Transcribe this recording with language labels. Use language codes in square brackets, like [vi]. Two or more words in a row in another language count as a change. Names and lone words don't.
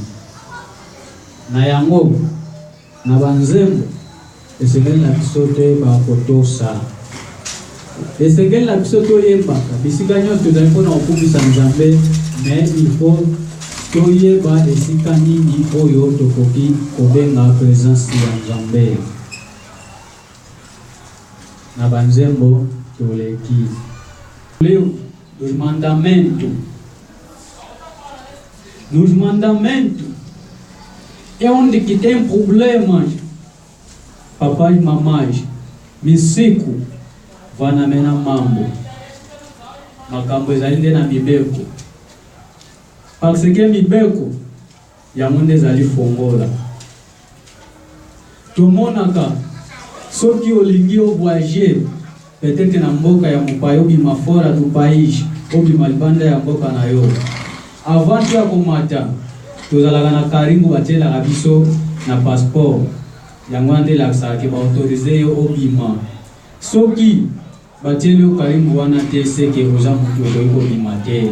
[ln] Na yango na banzembo esengeli na biso toyeba kotosa, esengeli na biso toyembaka bisika nyonso tozali mpona kokumisa Nzambe, [fr] mais il faut [ln] toyeba esika nini oyo tokoki kobenga présence ya Nzambe. Na banzembo toleki [pt] os mandamentos. Nos mandamentos é onde que tem problemas. Papai e mamãe, [kg] misiku vanamena mambo. [ln] Makambo ezali na mibeko. [fr] Parce que [ln] mibeko ya munde ezali fongola. Tomonaka soki olingi voyager peut-être na mboka ya mopayo bima [pt] fora du país [ln] obima libanda ya mboka na yo. Avant ya komata tozalaka na karimbo batelaka biso na passeport yango andelakisaka ke baautorize yo obima. Soki batieli yo karimbo wana te seke oza moto okoki kobima te.